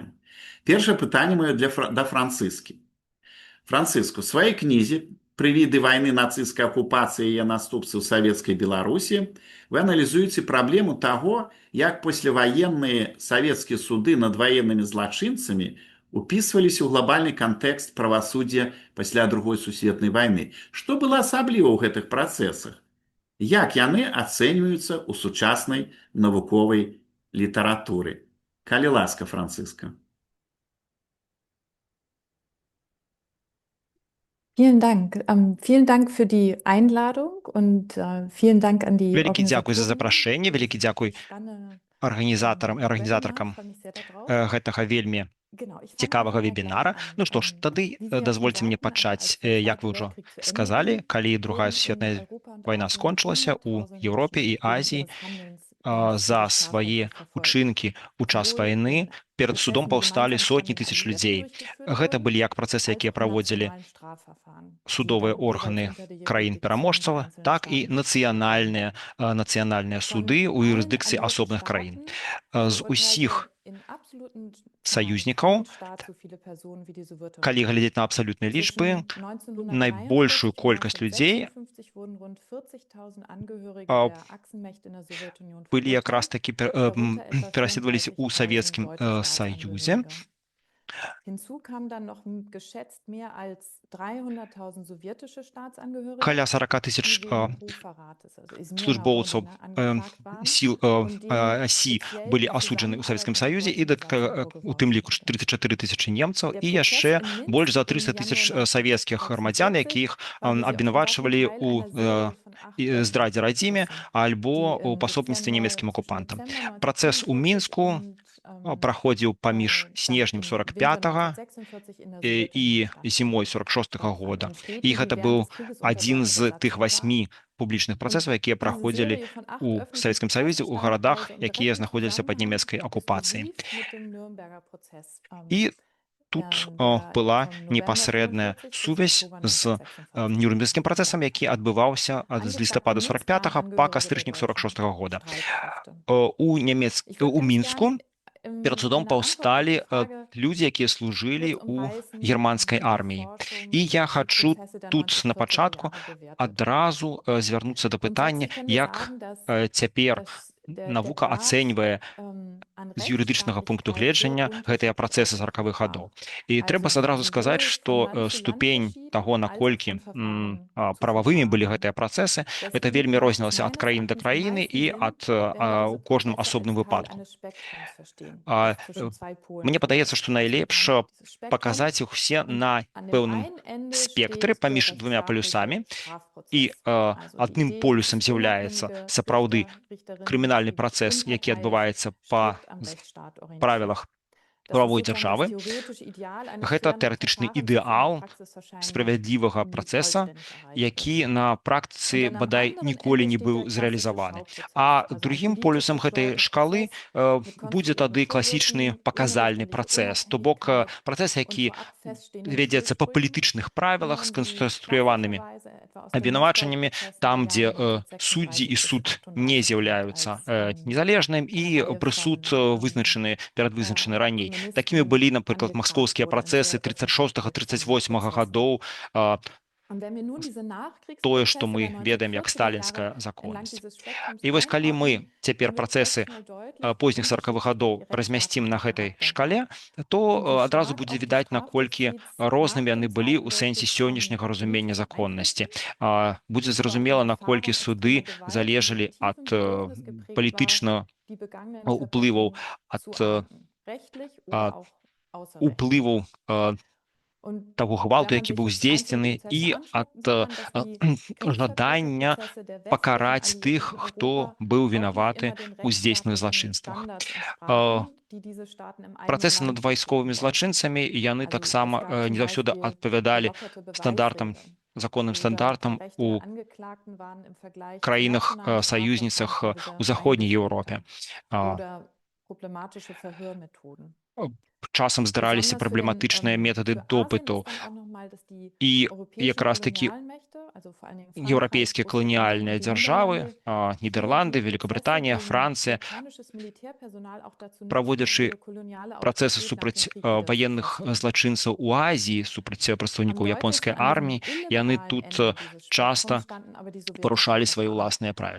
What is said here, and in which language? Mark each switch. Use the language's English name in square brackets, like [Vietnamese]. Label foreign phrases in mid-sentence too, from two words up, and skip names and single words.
[Belarusian] Першае пытанне маё да Францыскі. Францыску, у сваёй кнізе «Прывіды вайны нацысцкай акупацыі і яе наступствы ў савецкай Беларусі» вы аналізуеце праблему таго, як пасляваенныя савецкія суды над ваеннымі злачынцамі упісваліся ў глобальны кантэкст правасуддзя пасля Другой сусветнай вайны. Што было асабліва ў гэтых працэсах? Як яны ацэньваюцца ў сучаснай навуковай літаратуры? Калі ласка, Францыска. [German] Vielen Dank. Vielen Dank für die Einladung und vielen Dank an die [Belarusian] Вялікі дзякуй за [German] Organisatoren. [Belarusian] запрашэнне, вялікі дзякуй [German] Spannende [Belarusian] арганізатарам і [German] Webinar. [Belarusian] арганізатаркам [German] Freue mich sehr darauf. [Belarusian] гэтага вельмі [German] Genau, ich fange [Belarusian] цікавага [German] mal [Belarusian] вебінара. [German] gleich an. [Belarusian] Ну што ж, тады [German] Wie Sie ja [Belarusian] дазвольце [German] schon [Belarusian] мне [German] sagten, [Belarusian] пачаць, [German] als der [Belarusian] як [German] Zweite [Belarusian] вы ўжо [German] Weltkrieg zu Ende [Belarusian] сказалі, [German] ging, [Belarusian] калі Другая [German] wurden in [Belarusian] сусветная [German] Europa und [Belarusian] вайна [German] Asien [Belarusian] скончылася ў [German] Hunderttausende [Belarusian] Еўропе і [German] Menschen wegen [Belarusian] Азіі, [German] ihres Handelns [Belarusian] за [German] strafrechtlich [Belarusian] свае [German] verfolgt. [Belarusian] учынкі ў час [German] Sowohl [Belarusian] вайны [German] in [Belarusian] перад судом [German] Prozessen, die [Belarusian] паўсталі [German] gemeinsam [Belarusian] сотні [German] von den [Belarusian] тысяч [German] Alliierten [Belarusian] людзей. [German] durchgeführt [Belarusian] Гэта [German] wurden, [Belarusian] былі як працэсы, якія [German] als auch [Belarusian] праводзілі [German] nationalen Strafverfahren, die [Belarusian] судовыя [German] dann jeweils [Belarusian] органы [German] unter der Jurisdiktion der [Belarusian] краін-пераможцаў, [German] einzelnen [Belarusian] так і [German] Staaten [Belarusian] нацыянальныя суды ў [German] Von allen [Belarusian] юрысдыкцыі [German] alliierten [Belarusian] асобных краін. [German] Staaten [Belarusian] З усіх [German] verurteilte in absoluten Zahlen [Belarusian] саюзнікаў, [German] kein Staat so viele Personen wie die Sowjetunion. [Belarusian] калі глядзець на абсалютныя лічбы, [German] Zwischen [Belarusian] найбольшую [German] 1943 [Belarusian] колькасць [German] und [Belarusian] людзей [German] 1956 wurden rund 40.000 Angehörige [Belarusian] а, [German] der Achsenmächte in der Sowjetunion [Belarusian] былі [German] verurteilt, [Belarusian] якраз такі [German] darunter etwa [Belarusian] пераследаваліся ў [German] 34.000 [Belarusian] Савецкім [German] deutsche [Belarusian] Саюзе. [German] Staatsangehörige. Hinzu kamen dann noch geschätzt mehr als 300.000 sowjetische Staatsangehörige, [Belarusian] Каля 40 тысяч [German] die wegen Hochverrates, also Измена [Belarusian] службоўцаў [Russian] Родины, [German] angeklagt waren [Belarusian] сіл [German] und denen [Belarusian] Асі [German] speziell [Belarusian] былі [German] die [Belarusian] асуджаны ў Савецкім [German] Zusammenarbeit mit [Belarusian] Саюзе і [German] deutschen [Belarusian] у тым [German] Organisationen [Belarusian] ліку [German] vorgeworfen [Belarusian] 34 тысячы немцаў [German] Der [Belarusian] і [German] Prozess [Belarusian] яшчэ [German] in Minsk [Belarusian] больш за [German] im [Belarusian] 300 тысяч [German] Januar [Belarusian] савецкіх грамадзян, [German] 1946 [Belarusian] якіх [German] war wie Sie auch schon sagten, [Belarusian] абвінавачвалі [German] Teil [Belarusian] ў [German] einer Serie von 8 [Belarusian] здрадзе радзіме [German] Öffentlichkeitsprozessen, [Belarusian] альбо [German] die [Belarusian] ў [German] im [Belarusian] пасобніцтве [German] Dezember, [Belarusian] нямецкім [German] zwischen [Belarusian] акупантам. [German] Dezember [Belarusian] Працэс у [German] 1945 [Belarusian] Мінску [German] und [Belarusian] праходзіў паміж [German] dann [Belarusian] снежнем [German] im [Belarusian] 45-го [German] Winter 1946 in der [Belarusian] і [German] Sowjetunion [Belarusian] зімой [German] stattfand. [Belarusian] 46-го [German] Fand [Belarusian] года. [German] in Städten, [Belarusian] І [German] die [Belarusian] гэта [German] während [Belarusian] быў [German] des Krieges [Belarusian] адзін [German] unter [Belarusian] з тых [German] Deutscher Besatzung [Belarusian] 8 публічных [German] waren. [Belarusian] працэсаў, якія [German] Diese [Belarusian] праходзілі [German] Serie von 8 [Belarusian] у Савецкім Саюзе ў [German] öffentlichen [Belarusian] гарадах, [German] Prozessverfahren und [Belarusian] якія [German] direkten [Belarusian] знаходзіліся пад [German] Zusammenhang [Belarusian] нямецкай [German] ist [Belarusian] акупацыяй. [German] verbrieft mit dem Nürnberger Prozess, [Belarusian] І тут [German] der [Belarusian] была [German] von November [Belarusian] непасрэдная [German] 45 bis [Belarusian] сувязь [German] Oktober [Belarusian] з [German] 1946 [Belarusian] нюрнбергскім [German] stattfand. [Belarusian] працэсам, які адбываўся з [German] Angeklagt in [Belarusian] лістападу [German] Minsk waren [Belarusian] 45-го па [German] Angehörige der [Belarusian] кастрычнік [German] deutschen [Belarusian] 46-го года. [German] Streitkräfte. Ich [Belarusian] У [German] würde ganz [Belarusian] Мінску [German] gern [Belarusian] перад судом [German] meiner Antwort auf die [Belarusian] паўсталі [German] Frage [Belarusian] людзі, якія служылі [German] kurz [Belarusian] ў [German] umreißen, [Belarusian] германскай [German] wie die [Belarusian] арміі. [German] Forschung [Belarusian] І я [German] die [Belarusian] хачу [German] Prozesse der [Belarusian] тут на [German] 1940er [Belarusian] пачатку [German] Jahre bewertet. [Belarusian] адразу звярнуцца да пытання, [German] Grundsätzlich können wir [Belarusian] як [German] sagen, dass [Belarusian] цяпер [German] der [Belarusian] навука [German] Grad [Belarusian] ацэньвае [German] an [Belarusian] з юрыдычнага пункту [German] Rechtsstaatlichkeit sehr [Belarusian] гледжання гэтыя [German] unterschiedlich [Belarusian] працэсы [German] ausgeprägt [Belarusian] 40-х [German] war. [Belarusian] гадоў. І трэба [German] Also [Belarusian] адразу [German] sowohl [Belarusian] сказаць, [German] von [Belarusian] што [German] Land zu Land [Belarusian] ступень [German] verschieden, [Belarusian] таго, [German] als auch [Belarusian] наколькі [German] von Verfahren zu [Belarusian] прававымі былі [German] Verfahren. [Belarusian] гэтыя працэсы, гэта [German] Deswegen [Belarusian] вельмі [German] macht es [Belarusian] рознілася ад [German] meines [Belarusian] краіны да [German] Erachtens am [Belarusian] краіны [German] meisten [Belarusian] і [German] Sinn, [Belarusian] ад [German] wenn wir diese [Belarusian] у кожным [German] Prozesse [Belarusian] асобным [German] als Teil [Belarusian] выпадку. [German] eines Spektrums verstehen, [Belarusian] А, [German] das zwischen zwei Polen [Belarusian] Мне [German] verläuft. [Belarusian] падаецца, што найлепш [German] Dieses Spektrum [Belarusian] паказаць іх усе [German] und [Belarusian] на [German] an dem [Belarusian] пэўным [German] einen Ende [Belarusian] спектры [German] steht der [Belarusian] паміж двумя палюсамі, [German] rechtsstaatliche [Belarusian] і [German] Strafprozess. Also die [Belarusian] адным [German] Idee, [Belarusian] полюсам [German] dass [Belarusian] з'яўляецца [German] unabhängige [Belarusian] сапраўды [German] Richter, Richterinnen, [Belarusian] крымінальны [German] die [Belarusian] працэс, які [German] unparteiisch [Belarusian] адбываецца па [German] strikt am Rechtsstaat orientiert. [Belarusian] правілах [German] Das ist [Belarusian] правовой [German] sozusagen das [Belarusian] дзяржавы. [German] theoretische Ideal eines [Belarusian] Гэта [German] fairen [Belarusian] тэарэтычны [German] Verfahrens, das in der [Belarusian] ідэал [German] Praxis wahrscheinlich [Belarusian] справядлівага [German] nie [Belarusian] працэса, [German] vollständig erreicht [Belarusian] які [German] wird. [Belarusian] на [German] Und [Belarusian] практыцы [German] dann am [Belarusian] бадай [German] anderen [Belarusian] ніколі [German] Ende [Belarusian] не [German] steht [Belarusian] быў [German] der klassische [Belarusian] зрэалізаваны. [German] Schauprozess, [Belarusian] А [German] also ein [Belarusian] другім [German] politisch [Belarusian] полюсам гэтай [German] gesteuerter [Belarusian] шкалы [German] Prozess mit [Belarusian] будзе тады [German] konstruierten [Belarusian] класічны [German] Vorwürfen, [Belarusian] паказальны [German] unrichterlicher [Belarusian] працэс, то бок [German] Unabhängigkeit [Belarusian] працэс, [German] und [Belarusian] які [German] vorab feststehenden [Belarusian] вядзецца па [German] Schuldsprüchen, [Belarusian] палітычных правілах, [German] wie man die [Belarusian] сканструяванымі [German] klassischerweise etwa aus den [Belarusian] абвінавачаннямі, [German] Moskau-Prozessen [Belarusian] там, [German] der [Belarusian] дзе [German] Jahre [Belarusian] суддзі [German] 1936 [Belarusian] і [German] bis [Belarusian] суд не [German] 38 kennt, [Belarusian] з'яўляюцца [German] als [Belarusian] незалежным і [German] eine Reihe [Belarusian] прысуд [German] von [Belarusian] вызначаны, перадвызначаны раней. Такімі [German] Kommunisten [Belarusian] былі, напрыклад, [German] angeklagt [Belarusian] маскоўскія [German] wurden, ein [Belarusian] працэсы [German] sehr öffentlicher [Belarusian] 36-38 [German] Prozess. [Belarusian] гадоў, [German] Und wenn wir nun diese [Belarusian] тое, што [German] Nachkriegsprozesse [Belarusian] мы [German] der [Belarusian] ведаем як [German] 1940er [Belarusian] сталінская [German] Jahre entlang [Belarusian] законнасць. [German] dieses Spektrums [Belarusian] І вось калі мы [German] einordnen, [Belarusian] цяпер [German] dann wird [Belarusian] працэсы [German] recht schnell deutlich, wie [Belarusian] позніх 40-х [German] unterschiedlich [Belarusian] гадоў [German] ihr [Belarusian] размясцім на гэтай [German] rechtsstaatlicher [Belarusian] шкале, [German] Charakter [Belarusian] то [German] Und wie [Belarusian] адразу [German] stark [Belarusian] будзе [German] auch die [Belarusian] відаць, наколькі [German] Strafjustiz [Belarusian] рознымі [German] nach [Belarusian] яны [German] dem [Belarusian] былі [German] Zweiten [Belarusian] ў сэнсе [German] Weltkrieg [Belarusian] сённяшняга [German] von [Belarusian] разумення [German] politisch [Belarusian] законнасці. [German] beeinflusst. [Belarusian] Будзе [German] Ich glaube, [Belarusian] зразумела, [German] die [Belarusian] наколькі [German] Erfahrung ist [Belarusian] суды [German] eine Gewalt, die [Belarusian] залежалі [German] mit tiefem [Belarusian] ад [German] Bedürfnis geprägt war, [Belarusian] палітычна [German] die begangenen [Belarusian] уплываў, [German] Verbrechen [Belarusian] ад [German] zu ahnden, rechtlich oder auch außerrechtlich. [Belarusian] уплываў [German] Und [Belarusian] таго гвалту, [German] wenn man [Belarusian] які [German] sich [Belarusian] быў [German] jetzt [Belarusian] здзейснены, [German] einzelne [Belarusian] і [German] Prozesse [Belarusian] ад [German] anschaut, sieht man, dass die [Belarusian] жадання [German] Gerichtsvertretungsprozesse der westlichen [Belarusian] пакараць [German] Alliierten [Belarusian] тых, [German] in [Belarusian] хто [German] Europa [Belarusian] быў [German] auch nicht [Belarusian] вінаваты [German] immer den [Belarusian] ў здзейсненых [German] rechtsstaatlichen [Belarusian] злачынствах. [German] Standards entsprachen, die diese Staaten im eigenen [Belarusian] Працэсы над [German] Land [Belarusian] вайсковымі [German] verfügen wollten. [Belarusian] злачынцамі яны [German] Also es [Belarusian] таксама [German] gab zum [Belarusian] не заўсёды [German] Beispiel [Belarusian] адпавядалі [German] gelockerte [Belarusian] стандартам, [German] Beweisräume [Belarusian] законным [German] oder die [Belarusian] стандартам [German] Rechte [Belarusian] у [German] der Angeklagten waren im Vergleich zu [Belarusian] краінах [German] nationalen [Belarusian] саюзніцах [German] Strafverfahren [Belarusian] у заходняй [German] eingeschränkter. [Belarusian] Еўропе. [German] Oder problematische Verhörmethoden. [Belarusian] часам здараліся праблематычныя метады допыту. І якраз такі еўрапейскія каланіяльныя дзяржавы, Нідерланды, Великабрытанія, Францыя, праводзячы працэсы супраць ваенных злачынцаў у Азіі, супраць прадстаўнікоў японскай арміі, яны тут часта парушалі свае ўласныя правілы.